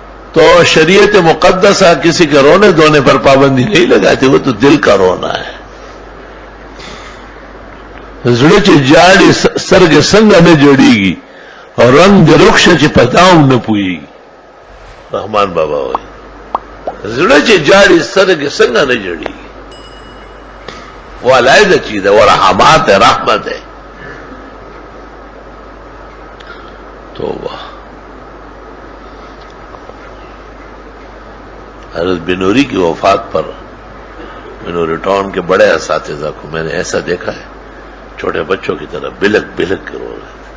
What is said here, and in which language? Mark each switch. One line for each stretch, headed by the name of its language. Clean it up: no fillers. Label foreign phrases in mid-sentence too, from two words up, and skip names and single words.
Urdu: تو شریعت مقدسہ کسی کے رونے دھونے پر پابندی نہیں لگاتی، وہ تو دل کا رونا ہے.
Pashto: زړه چې جاړي سترګې څنګه نه جوړیږي او رنگ د رخص چې پتاوم نه پويږي. رحمان بابا وایي زړه چې جاړي سترګې څنګه نه جوړیږي،
Urdu: وہ علیحدہ چیز ہے، وہ رحمات ہے، رحمت ہے. توبہ. حضرت بنوری کی وفات پر بنوری ٹاؤن کے بڑے اساتذہ کو میں نے ایسا دیکھا ہے، چھوٹے بچوں کی طرح بلک بلک کے رو رہے تھے.